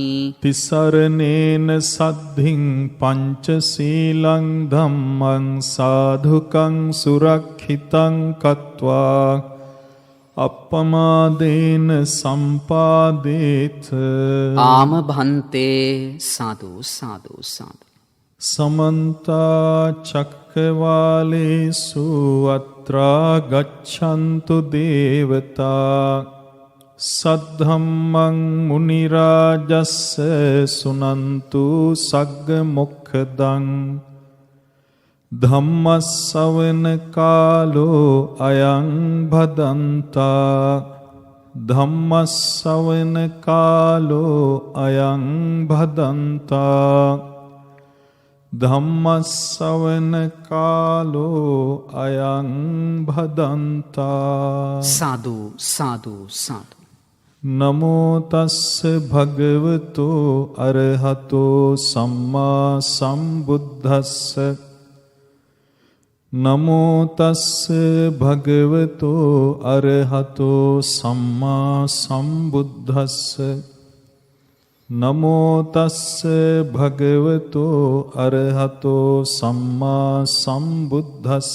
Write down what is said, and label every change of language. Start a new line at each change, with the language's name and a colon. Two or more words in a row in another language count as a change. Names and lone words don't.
Pali: තිසරණේන සද්ධින් පංචශීලං ධම්මං සාධුකං සුරක්ඛිතං කତ୍වා අප්පමාදේන සම්පාදේත.
Sinhala: ආම භන්තේ. සාදු සාදු සාදු.
Pali: සමන්ත චක්කවාලේසු අත්‍රා ගච්ඡන්තු දේවතා සද්ධම්මං මුනි රාජස්ස සුනන්තු සග්ග මොක්ඛදං. ධම්මස්සවන කාලෝ අයං භදන්තා. ධම්මස්සවන කාලෝ අයං භදන්තා. ධම්මස්සවන කාලෝ අයං භදන්තා. සාදු සාදු සාදු. නමෝ තස්ස භගවතෝ අරහතෝ සම්මා සම්බුද්දස්ස. නමෝ තස්ස භගවතෝ අරහතෝ සම්මා සම්බුද්දස්ස නමෝ තස්ස භගවතෝ අරහතෝ සම්මා සම්බුද්දස්ස